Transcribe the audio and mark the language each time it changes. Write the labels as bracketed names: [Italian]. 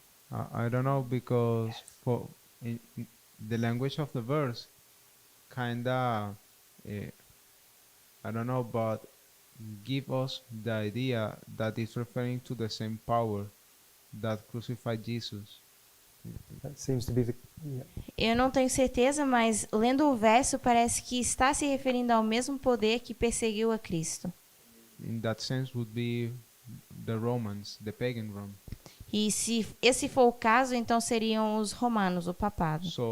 [English] I don't know, because for in the language of the verse, kinda, I don't know, but give us the idea that it's referring to the same power that crucified Jesus. That seems to be the. Yeah. [Portuguese] Eu não tenho certeza, mas lendo o verso parece que está se referindo ao mesmo poder que perseguiu a Cristo. [English] In that sense, would be the Romans, the pagan Rome. [Portuguese] E se esse for o caso, então seriam os romanos, o papado.